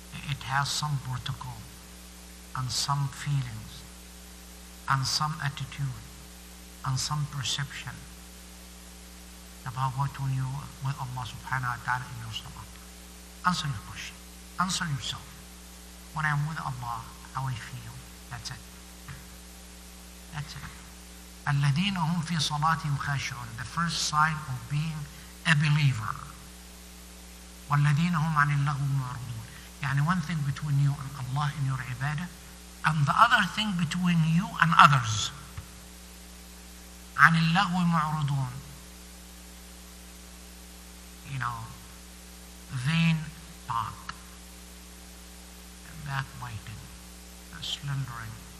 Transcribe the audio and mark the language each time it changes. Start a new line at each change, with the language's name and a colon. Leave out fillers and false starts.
English: It has some protocol and some feelings and some attitude and some perception about what when you with Allah subhanahu wa ta'ala in your salah. Answer your question. Answer yourself. When I'm with Allah, how I feel. That's it. That's it.
Arabic: الذين هم في صلاتهم خاشعون.
English: The first sign of being a believer.
Arabic: والذين هم عن اللغو معرضون.
English: يعني one thing between you and Allah in your ibadah, and the other thing between you and others.
Arabic: عن اللغو معرضون.
English: You know, vain talk, backbiting, slandering.